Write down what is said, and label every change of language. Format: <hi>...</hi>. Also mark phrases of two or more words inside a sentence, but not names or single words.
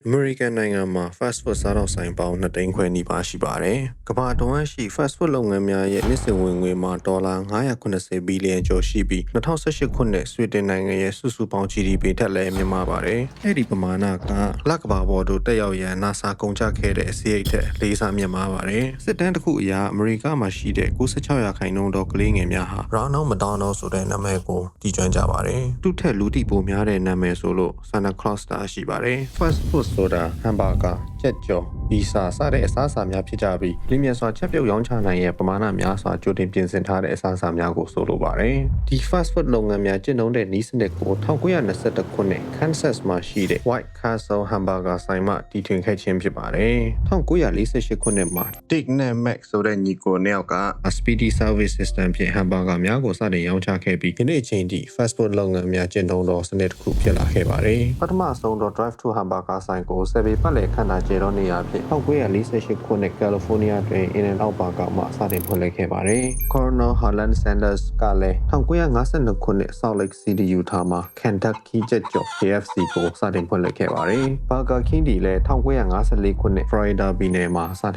<my>American နိုင်ငံမှာ</my> <en>fast food</en> <my>စားတော့ဆိုင်ပေါင်း2သိန်းခွဲနီးပါးရှိပါတယ်။ကမ္ဘာတဝန်းရှိ</my> <en>fast food</en> <my>လုပ်ငန်းများရဲ့နှစ်စဉ်ဝင်ငွေမှာဒေါ်လာ980ဘီလီယံကျော်ရှိပြီး2018ခုနှစ်ဆွီဒင်နိုင်ငံရဲ့စုစုပေါင်း GDP ထက်လည်းမြင့်မားပါတယ်။အဲ့ဒီပမာဏကလကမ္ဘာပေါ်သို့တက်ရောက်ရန် NASA ကုန်ကျခဲ့တဲ့စရိတ်ထက်၄ဆမြင့်မားပါတယ်။စစ်တမ်းတစ်ခုအရအမေရိကမှာရှိတဲ့ 96%သောကလေးငယ်များဟာ Ronald McDonald ဆိုတဲ့နာမည်ကိုတည်ကျွမ်းကြပါတယ်။သူ့ထက်လူသိပိုများတဲ့နာမည်ဆိုလို့ Santa Claus တာရှိပါတယ်။</my> <en>fast food</en> <my>ဆိုတာဟ မ်ဘာဂါ၊ချက်ကျော်၊ပီဇာစတဲ့အစားအစာများဖြစ်ကြပြီးလင်းမြန်စွာချက်ပြုတ်ရောင်းချနိုင်ရဲ့ပမာဏများစွာကြိုတင်ပြင်ဆင်ထားတဲ့အစားအစာများကိုဆိုလိုပါတယ်။ဒီ</my> <en>fast food</en> <my>လုပ်ငန်းများကျင့်သုံးတဲ့နည်းစနစ်ကို1921ခုနှစ် Kansas မှာရှိတဲ့ White Castle Hamburger ဆိုင်မှတည်ထွင်ခဲ့ခြင်းဖြစ်ပါတယ်။1948ခုနှစ်မှာ Dick နဲ့ Mac ဆိုတဲ့ညီကိုနှစ်ယောက်က Speedy Service System ဖြင့်ဟမ်ဘာဂါများကိုစတင်ရောင်းချခဲ့ပြီးဒီနေ့အချိန်ထိ</my> <en>fast food</en> <my>လုပ်ငန်းများကျင့်သုံးသောစ နစ်တစ်ခုဖြစ်လာခဲ့ပါတယ်။ပထမဆုံးတော့ Drive to Hamburger ဆိုင်ကိုဆယ်ပေပတ်လည်ခန့်ထားကျဲသောနေရာဖြင့်1948ခုနှစ် California တွင် In-N-Out Burger မှစတင်ဖွင့်လှစ်ခဲ့ပါတယ်။ Colonel Harlan Sanders က လည်း1952ခုနှစ် Salt Lake City Utah မှာ Kentucky ချက်ကျော် KFC ကိုစတင်ဖွင့်လှစ်ခဲ့ပါတယ်။ Burger King ဒီလည်း1954ခုနှစ် Florida ပြည်နယ်မှာစ</my>